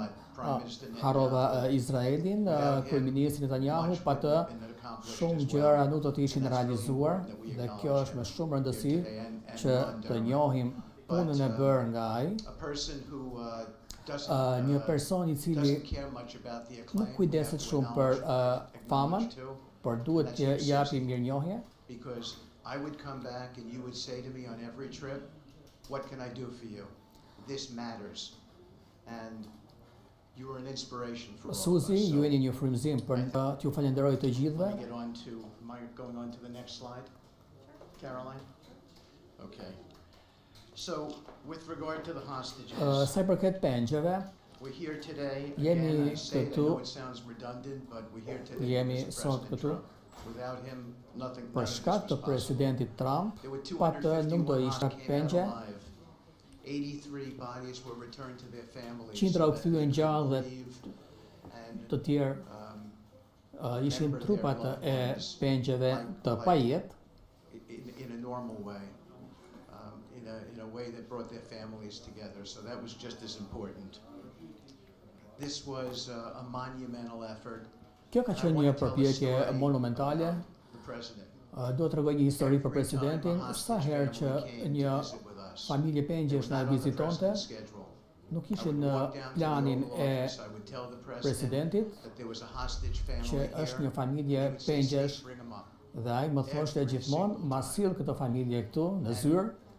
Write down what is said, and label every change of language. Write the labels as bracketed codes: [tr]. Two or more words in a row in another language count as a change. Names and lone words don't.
[sq] Harrova Izraelin, kryeministri Netanyahu, pa të shumë gjëra nuk do të ishin realizuar dhe kjo është me shumë rëndësi që të njohim punën e bërë nga ai. Një person i cili nuk kujdeset shumë për famën, por duhet të japi mirënjohje. [en] I would come back and you would say to me on every trip, what can I do for you? This matters. And you are an inspiration for all of us. Suzy, [sq] ju jeni një frymëzim për t'ju falenderoj të gjithëve. [en] Am I going on to the next slide? Caroline? Okay. So, with regard to the hostages, [sq] Sa i përket pengjeve, [en] we're here today. [sq] Jemi [en] Again, I say that, I know [sq] këtu- [en] it sounds redundant, but we're here today [sq] Jemi [en] because of [sq] sot [en] President [sq] këtu [en] Trump. Without him, nothing [sq] për shkak të presidentit Trump, pa të nuk do ishte pengje. [en] 83 bodies were returned to their families. [sq] Qindra u kthyen gjallë dhe [en] And [sq] të tjerë ishin trupat e pengjeve të pajet, [en] in a normal way, in a way that brought their families together. So that was just as important. This was a monumental effort. [sq] Kjo ka qenë një përpjekje monumentale. [en] The president. [sq] Do të tregoj një histori për presidentin. Sa herë që një familje pengjesh na vizitonte, nuk ishin në planin e presidentit që është një familje pengjesh dhe ai më thoshte gjithmonë, ma sill këtë familje këtu në zyrë.